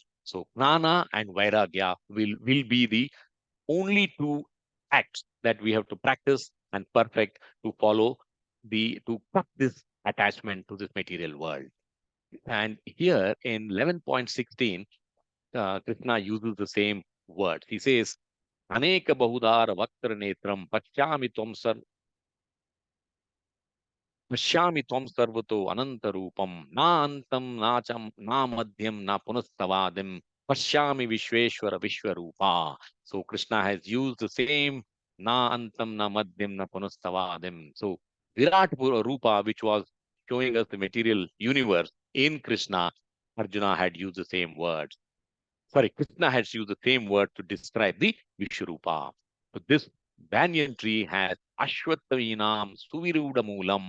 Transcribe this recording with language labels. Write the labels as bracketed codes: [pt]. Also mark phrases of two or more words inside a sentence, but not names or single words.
[en] So gnana and vairagya will be the only two acts that we have to practice and perfect to follow to cut this attachment to this material world. And here in 11.16, Krishna uses the same word. He says, [sa] Aneka bahudara vaktra netram pashyami tvam sarvato ananta rupam na antam na cham na madhyam na punastavadim pashyami vishveshwara vishwarupa. [en] So Krishna has used the same [sa] na antam na madhyam na punastavadim. [en] So Virat Rupa, which was showing us the material universe in Krishna, Arjuna had used the same words. Sorry, Krishna has used the same word to describe the Vishwarupa. So this banyan tree has [sa] Ashwathavinam Suvirudamulam.